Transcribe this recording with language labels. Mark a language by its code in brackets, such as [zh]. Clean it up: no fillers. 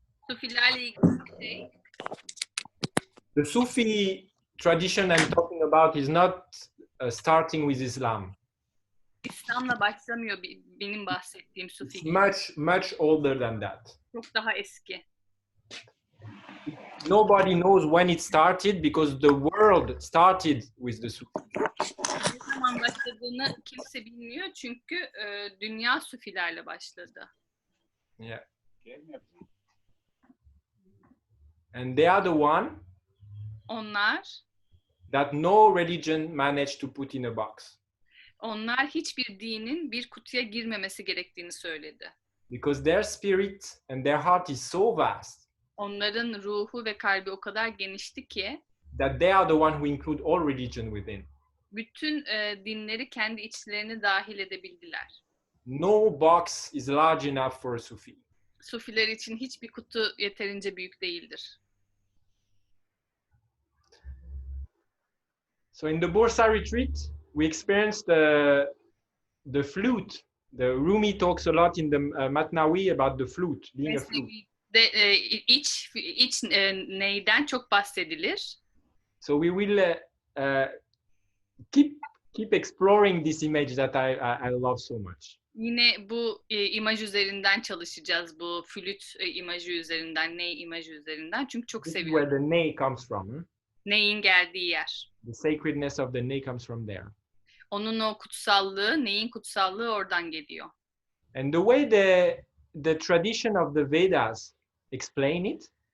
[tr] Sufilerle ilgili bir şey. [en] the Sufi tradition I'm talking about is not starting with Islam. [tr] İslam'la başlamıyor benim bahsettiğim Sufi. [en] It's much older than that. [tr] Çok daha eski. [en] Nobody knows when it started because the world started with the Sufis. [tr] Ne zaman başladığını kimse bilmiyor çünkü dünya Sufilerle başladı. [en] Yeah. And they are the one [tr] Onlar [en] that no religion managed to put in a box. [tr] Onlar hiçbir dinin bir kutuya girmemesi gerektiğini söyledi. [en] Because their spirit and their heart is so vast. [tr] Onların ruhu ve kalbi o kadar genişti ki [en] That they are the one who include all religion within. [tr] Bütün dinleri kendi içlerine dahil edebildiler. [en] No box is large enough for a Sufi. [tr] Sufiler için hiçbir kutu yeterince büyük değildir. [en] So in the Bursa retreat, we experienced the flute. The Rumi talks a lot in the Matnawi about the flute, being a flute. [tr] İç neyden çok bahsedilir. [en] So we will keep exploring this image that I love so much. [tr] Yine bu imaj üzerinden çalışacağız. Bu flüt imajı üzerinden, ney imajı üzerinden. Çünkü çok seviyorum. [en] Where the ney comes from. [tr] Neyin geldiği yer. [en] The sacredness of the ney comes from there. [tr] Onun o kutsallığı, neyin kutsallığı oradan geliyor. [en] And the way the tradition of the Vedas explain it.